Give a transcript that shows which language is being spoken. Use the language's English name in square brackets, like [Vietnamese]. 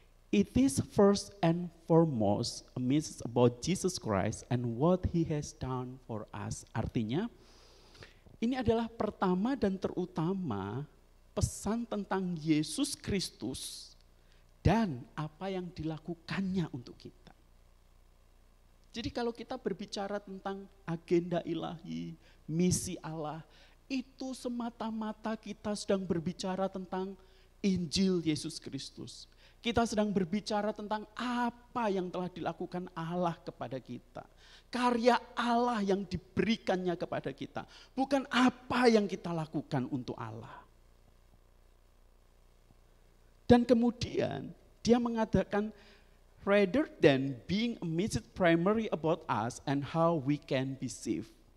[English] It is first and foremost a message about Jesus Christ and what He has done for us. [Indonesian] Artinya, ini adalah pertama dan terutama pesan tentang Yesus Kristus dan apa yang dilakukannya untuk kita. Jadi kalau kita berbicara tentang agenda ilahi, misi Allah, itu semata-mata kita sedang berbicara tentang Injil Yesus Kristus. Kita sedang berbicara tentang apa yang telah dilakukan Allah kepada kita. Karya Allah yang diberikannya kepada kita. Bukan apa yang kita lakukan untuk Allah. Dan kemudian dia mengatakan, [English] rather than being a message primary about us and how we can be saved.